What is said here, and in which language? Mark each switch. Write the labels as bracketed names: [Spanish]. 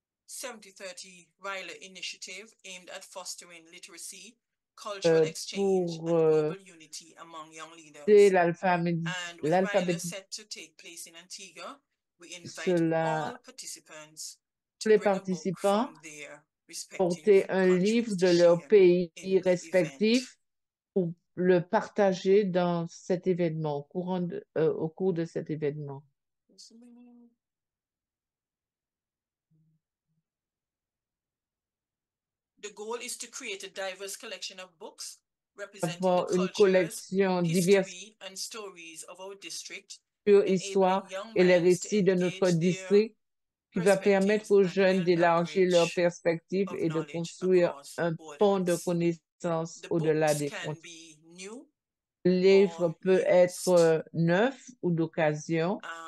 [English] 7030 Ryla initiative aimed at fostering literacy, cultural exchange, and global unity among young leaders. And with Ryla set to take place in Antigua, we invite all participants to bring a book from their [French] porter un livre de leur pays respectif pour le partager dans cet événement, au cours de cet événement. [English] The goal is to create a diverse collection of books representing [French] Avoir [English] the cultures, history, and stories of our district, [French] histoire et les récits de notre district, qui va permettre aux jeunes d'élargir leurs perspectives et de construire un pont de connaissances au-delà des frontières. Le livre peut être neuf ou d'occasion.